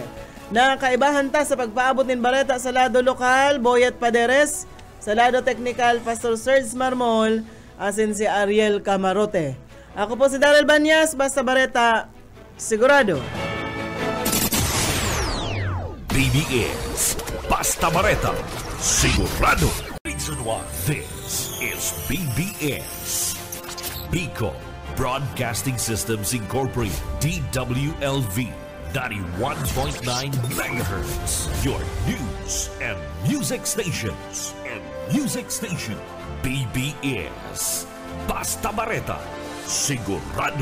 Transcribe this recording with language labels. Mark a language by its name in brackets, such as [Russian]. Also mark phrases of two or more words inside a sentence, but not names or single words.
[Bikol] Na kaibahan ta sa pagpaabot nin bareta sa lado lokal, Boyet Paderes, Sa lado technical, Pastor Serge Marmol, asin si Ariel Camarote. Ako po si Daryl Banyas, Basta Bareta, sigurado. BBS Basta Bareta, sigurado. [English] Reason why this is BBS. Bicol Broadcasting Systems Incorporated, DWLV, 91.9 megahertz. Your news and music stations. [Bikol] BBS Basta Bareta, sigurado.